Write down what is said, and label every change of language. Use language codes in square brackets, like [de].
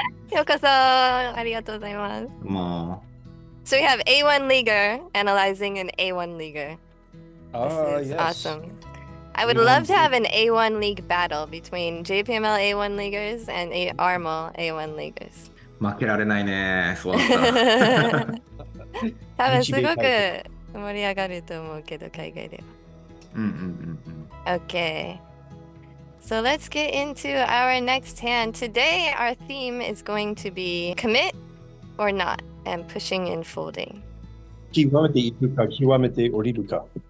[ja] ようこそありがとうございます。もう。 [en] So we have A1 leaguer analyzing an A1 leaguer. This is Yes. awesome. I would A1 love to have an A1 league battle between JPML A1 leaguers and ARMO A1 leaguers. [ja] 負けられないね。そうだったら。多分すごく盛り上がると思うけど、海外では。 [en] Okay. So let's get into our next hand. Today, our theme is going to be commit or not, and pushing and folding. [ja] 極めていくか、極めて降りるか。